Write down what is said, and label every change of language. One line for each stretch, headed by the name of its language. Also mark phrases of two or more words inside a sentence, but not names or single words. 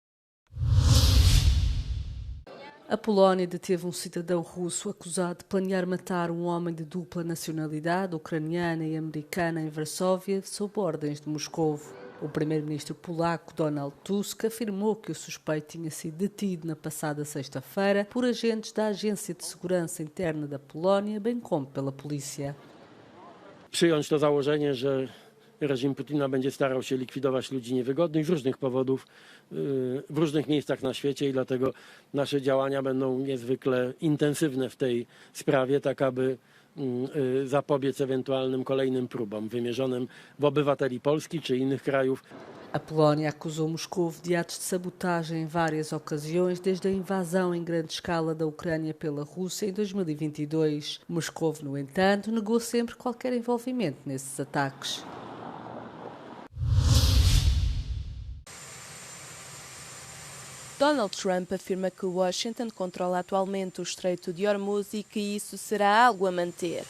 Portuguese: A Polónia deteve um cidadão russo acusado de planear matar um homem de dupla nacionalidade, ucraniana e americana, em Varsóvia, sob ordens de Moscovo. O primeiro-ministro polaco Donald Tusk afirmou que o suspeito tinha sido detido na passada sexta-feira por agentes da Agência de Segurança Interna da Polónia, bem como pela polícia.
Polish: Przyjąć to założenie, że reżim Putina będzie starał się likwidować ludzi niewygodnych z różnych powodów w różnych miejscach na świecie i dlatego nasze działania będą niezwykle intensywne w tej sprawie, tak aby zapobiec ewentualnym kolejnym próbom wymierzonym w obywateli Polski czy innych krajów.
Portuguese: A Polónia acusou Moscovo de atos de sabotagem em várias ocasiões, desde a invasão em grande escala da Ucrânia pela Rússia em 2022. Moscovo, no entanto, negou sempre qualquer envolvimento nesses ataques. Donald Trump afirma que Washington controla atualmente o Estreito de Hormuz e que isso será algo a manter.